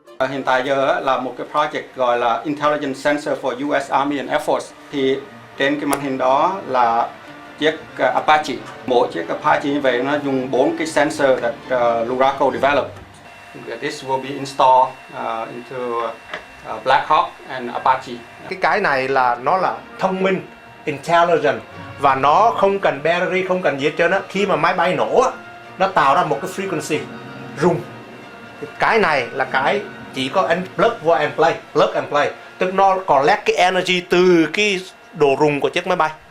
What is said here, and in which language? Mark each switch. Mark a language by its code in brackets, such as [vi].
[vi] Hiện tại giờ là một cái project gọi là Intelligent Sensor for US Army and Air Force. Thì trên cái màn hình đó là chiếc Apache. Mỗi chiếc Apache như vậy nó dùng 4 cái sensor [en] that Luraco developed. This will be installed into Black Hawk and Apache. [vi] Cái này là nó là thông minh, intelligent và nó không cần battery, không cần gì hết trơn á. Khi mà máy bay nổ á, nó tạo ra một cái frequency rung. Cái này là cái chỉ có anh [en] plug and play, [vi] tức nó collect cái energy từ cái độ rung của chiếc máy bay.